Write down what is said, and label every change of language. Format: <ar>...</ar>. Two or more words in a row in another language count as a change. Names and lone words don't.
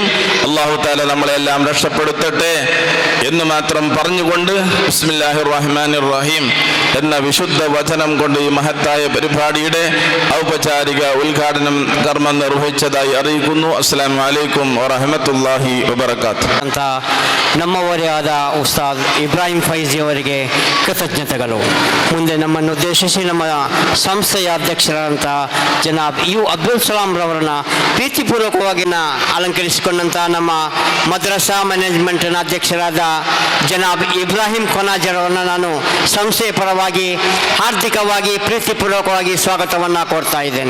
<ar>الله تعالى</ar> <ml>നമ്മളെല്ലാം രക്ഷപ്പെടുത്തട്ടെ എന്ന് മാത്രം പറഞ്ഞുകൊണ്ട്</ml> <ar>بسم الله الرحمن الرحيم</ar> <ml>എന്ന വിശുദ്ധ വചനം കൊണ്ട് ഈ മഹത്തായ പരിപാടിയുടെ ഔപചാരിക ഉദ്ഘാടനം കർമ്മം നിർവഹിച്ചതായി അറിയിക്കുന്നു.</ml> <ar>السلام عليكم ورحمة الله وبركاته.</ar> <kn>ಅಂತ ನಮ್ಮವರೇ ಆದ ಉಸ್ತಾದ್ ಇಬ್ರಾಹಿಂ ಫೈಜಿ ಅವರಿಗೆ ಕೃತಜ್ಞತೆಗಳು. ಮುಂದೆ ನಮ್ಮನ್ನು ಉದ್ದೇಶಿಸಿ ನಮ್ಮ ಸಂಸ್ಥೆಯ ಅಧ್ಯಕ್ಷರಾದಂಥ ಜನಾಬ್ ಯು ಅಬ್ದುಲ್ ಸಲಾಂ ರವರನ್ನ ಪ್ರೀತಿಪೂರ್ವಕವಾಗಿ ಅಲಂಕರಿಸಿಕೊಂಡಂಥ ನಮ್ಮ ಮದ್ರಸಾ ಮ್ಯಾನೇಜ್ಮೆಂಟ್ನ ಅಧ್ಯಕ್ಷರಾದ ಜನಾಬ್ ಇಬ್ರಾಹಿಂ ಕೊನಾಜರವರನ್ನು ನಾನು ಸಂಸ್ಥೆಯ ಪರವಾಗಿ ಹಾರ್ದಿಕವಾಗಿ ಪ್ರೀತಿಪೂರ್ವಕವಾಗಿ ಸ್ವಾಗತವನ್ನು ಕೋರ್ತಾ ಇದ್ದೇನೆ.</kn>